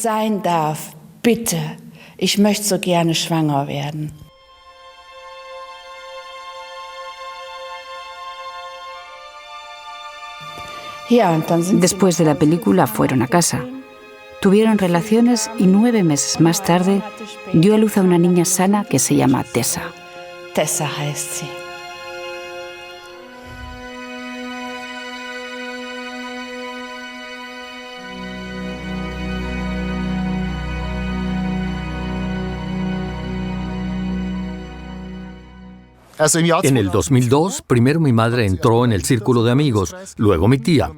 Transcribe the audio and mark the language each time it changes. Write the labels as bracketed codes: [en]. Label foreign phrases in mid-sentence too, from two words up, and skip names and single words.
[es] Después de la película fueron a casa. Tuvieron relaciones y 9 meses más tarde dio a luz a una niña sana que se llama Tessa. [de] Tessa heißt sie. [es] En el 2002, primero mi madre entró en el círculo de amigos, luego mi tía.